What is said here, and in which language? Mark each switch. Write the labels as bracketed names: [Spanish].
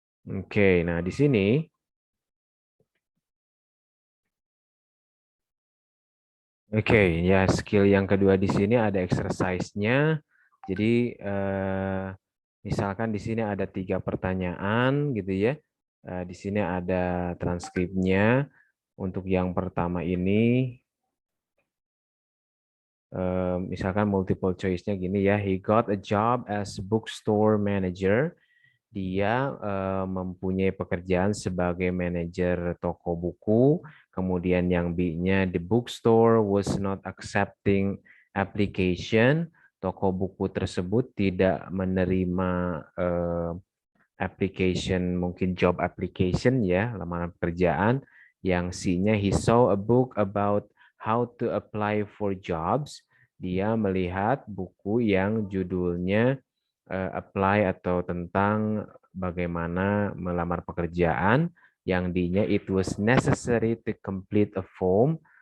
[Indonesian] Oke, nah di sini ya, skill yang kedua di sini ada exercise-nya. Jadi misalkan di sini ada 3 pertanyaan gitu ya. Di sini ada transkripnya. Untuk yang pertama ini misalkan multiple choice-nya gini ya. [English] He got a job as bookstore manager. [Indonesian] Dia mempunyai pekerjaan sebagai manajer toko buku. Kemudian yang B-nya, [English] the bookstore was not accepting application. [Indonesian] Toko buku tersebut tidak menerima application, mungkin job application ya, lamaran pekerjaan. Yang C-nya, [English] he saw a book about how to apply for jobs. [Indonesian] Dia melihat buku yang judulnya apply atau tentang bagaimana melamar pekerjaan. Yang D-nya, [English] it was necessary to complete a form.